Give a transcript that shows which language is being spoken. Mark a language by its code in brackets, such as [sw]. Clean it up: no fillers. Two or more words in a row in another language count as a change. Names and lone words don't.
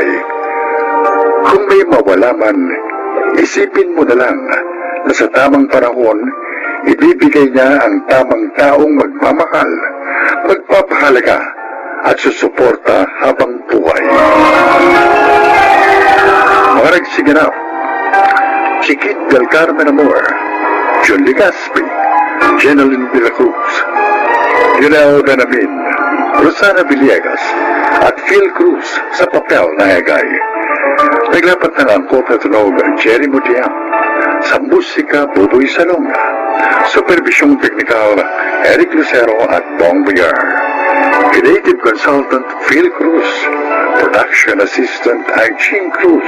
[tl] Kung may mawala man, isipin mo na lang na sa tamang panahon, ibibigay niya ang tamang taong magmamahal, magpapahalaga at susuporta habang buhay. Mga nagsiganap, si Kit del Carmen Amor, John Legaspi, Jeneline de la Cruz, Yunel Benamin, Rosana Villegas, at Phil Cruz sa papel na Egay. Naglapat na ang kopya tunog Jerry Mutiang, sa musika Buboy Salonga, supervisyong teknikal Eric Lucero at Bong Villar, [en] creative consultant [tl] Phil Cruz, [en] production assistant [tl] ay Ching Cruz.